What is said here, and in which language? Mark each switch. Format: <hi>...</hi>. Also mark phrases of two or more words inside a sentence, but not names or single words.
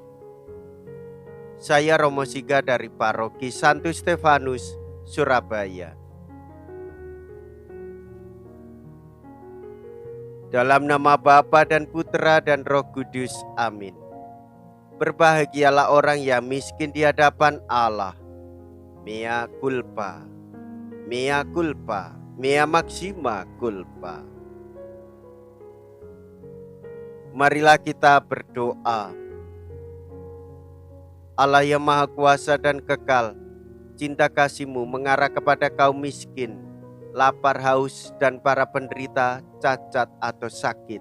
<id>Saya Romo Siga dari Paroki Santo Stefanus, Surabaya. Dalam nama Bapa dan Putra dan Roh Kudus, amin. Berbahagialah orang yang miskin di hadapan Allah.</id> <la>Mea culpa, mea culpa, mea maxima culpa.</la> <id>Marilah kita berdoa. Allah yang Maha Kuasa dan Kekal, cinta kasih-Mu mengarah kepada kaum miskin, lapar, haus, dan para penderita, cacat atau sakit.</id>